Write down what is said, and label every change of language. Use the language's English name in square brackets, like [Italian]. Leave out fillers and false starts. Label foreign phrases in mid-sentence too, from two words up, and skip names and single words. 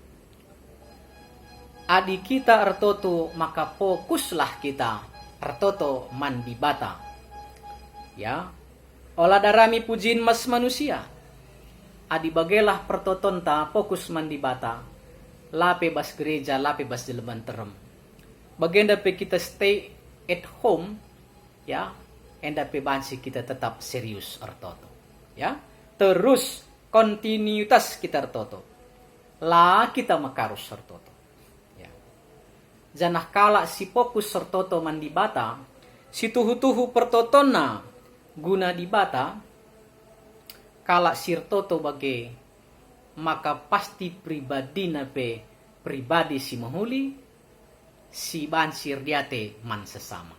[Batak Karo] Adi kita ertoto maka fokuslah kita ertoto man di bata. Ya. Olah darami pujin mas manusia. Adi bagelah pertoton ta fokus man di bata. Lape bas gereja, lape bas jeleban terem. Bagenda pe kita [English] stay at home, [Batak Karo] ya, enda pe bansi kita tetap serius ertoto, ya, terus kontinuitas kita ertoto, lah kita makarus ertoto, ya. Janah kala si fokus ertoto man di bata, si tuhu-tuhu pertotona guna di bata, kala sirtoto bage, maka pasti pribadi nape pribadi si mahuli, si bansir diate man sesama.